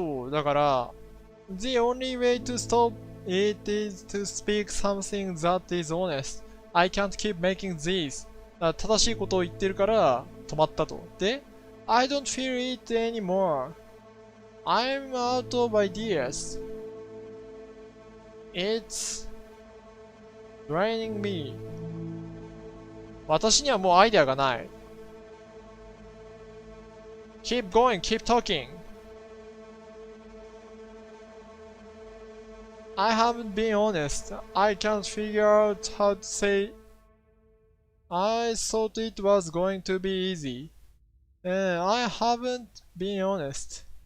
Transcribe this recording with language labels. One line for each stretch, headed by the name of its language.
English: だから、The only way to stop it is to speak something that is honest. I can't keep making these.
Japanese: だから正しいことを言ってるから止まったと。
English: で、I don't feel it anymore. I'm out of ideas. It's draining me.
Japanese: 私にはもうアイデアがない。
English: Keep going, keep talking. I haven't been honest. I can't figure out how to say. I thought it was going to be easy. I haven't been honest.